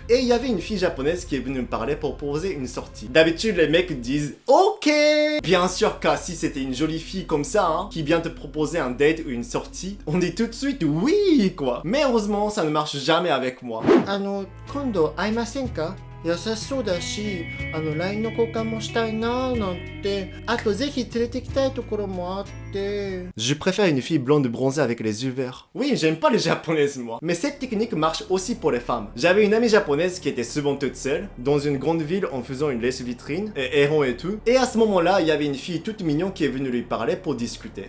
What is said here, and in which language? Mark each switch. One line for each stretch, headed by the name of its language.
French: Et il y avait une fille japonaise qui est venue me parler pour proposer une sortie. D'habitude les mecs disent OK. Bien sûr car si c'était une jolie fille comme ça, hein, qui vient te proposer un date ou une sortie, on dit tout de suite oui quoi. Mais heureusement ça ne marche jamais avec moi.
Japanese: 今度会いませんか? 優しそうだし、LINE の交換もしたいなーなんて、あとぜひ連れてきたいところもあって。
French: Je préfère une fille blonde bronzée avec les yeux verts. Oui, j'aime pas les japonaises moi. Mais cette technique marche aussi pour les femmes. J'avais une amie japonaise qui était souvent toute seule, dans une grande ville en faisant une lèche-vitrine, et errant et tout. Et à ce moment-là, il y avait une fille toute mignonne qui est venue lui parler pour discuter.